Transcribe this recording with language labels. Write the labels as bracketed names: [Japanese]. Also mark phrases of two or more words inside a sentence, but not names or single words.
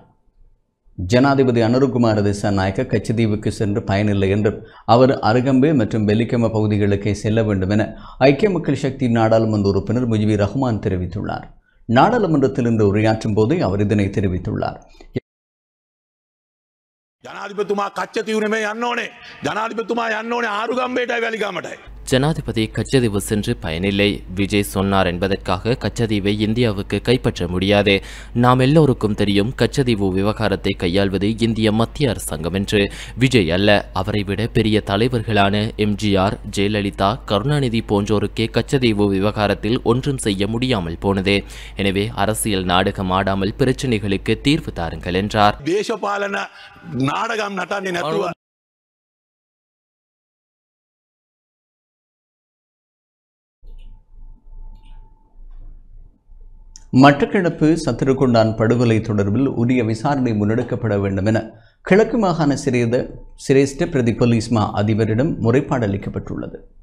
[Tamil] ஜனாதிபதி அனுருகுமார திசாநாயக்க கச்சதீவுக்கு சென்று பயனில்லை என்றும் அவர் அருகம்பே மற்றும் வெலிகம பகுதிகளுக்கே செல்ல வேண்டும் என ஐக்கிய மக்கள் சக்தி நாடாளுமன்ற உறுப்பினர் முஜிபுர் ரஹ்மான் தெரிவித்துள்ளார். நாடாளுமன்றத்தில் இன்று உரையாற்றும் போதே அவர் இதனை தெரிவித்துள்ளார். [Sinhala] ජනාධිපතිතුමා කච්චතීවුනේ යන්න ඕනේ. ජනාධිපතිතුමා යන්න ඕනේ ආරුගම්බේටයි වැලිගමටයි. [Tamil] ஜனாதிபதி கச்சதீவு சென்று பயனில்லை. விஜய் சொன்னார் என்பதற்காக கச்சதீவை இந்தியாவுக்கு கைப்பற்ற முடியாது. நாம் எல்லோருக்கும் தெரியும் கச்சதீவு விவகாரத்தை கையாள்வது இந்திய மத்திய அரசாங்கம் என்று. விஜய் அல்ல, அவரை விட பெரிய தலைவர்களான எம்ஜிஆர், ஜெயலலிதா, கருணாநிதி போன்றோருக்கே கச்சதீவு விவகாரத்தில் ஒன்றும் செய்ய முடியாமல் போனது. எனவே அரசியல் நாடகம் ஆடாமல் பிரச்சனைகளுக்கு தீர்வு தாருங்கள் என்றார். [Sinhala] දේශපාලන නාඩගම් නටන්නේ නැතුව [Tamil] மட்டக்களப்பு சத்திரகுண்டான் படுகொலை தொடர்பில் உரிய விசாரணை முன்னெடுக்கப்பட வேண்டும் என கிழக்கு மாகாண சிரேஷ்ட பிரதி போலீஸ் மா அதிபரிடம் முறைப்பாடு அளிக்கப்பட்டுள்ளது.